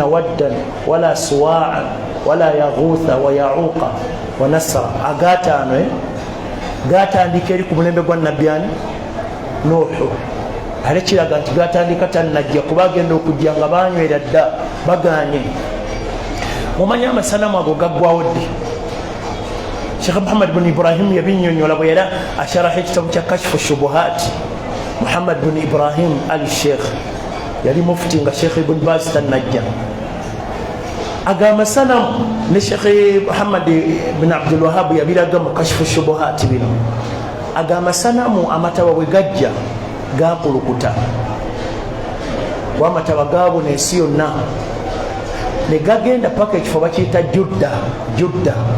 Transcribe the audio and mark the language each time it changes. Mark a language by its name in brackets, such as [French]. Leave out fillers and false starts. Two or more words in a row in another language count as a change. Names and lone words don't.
[Arabic] وَدًّا وَلَا سُوَاعًا وَلَا يَغُوثَ وَيَعُوقَ وَنَسْرًا [Ganda] agatano gatandika eri ku mulembe gwa nabbyani Nuhu ale kiraga nti gatandika tannajja kuba agenda okujja nga banywera dda baganye mumanyi amasanamu ago gaggwawo ddi Sheikh Muhammad bin Ibrahim yabinnyonnyola bwe yali asharaha ekitabu kya kashfu shubuhat Muhammad bin Ibrahim al-Sheikh yali mufti nga Sheikh Ibn Baz tannajja agamba sanamu ne Sheikh Muhammad bin Abdul Wahhab yabiraga mu kashfu shubuhat bino agamba sanamu amatawa bwe gajja gakulukuta wamatawa gaabo n'ensi yonna ne gagenda paka ekifo bakiyita Judda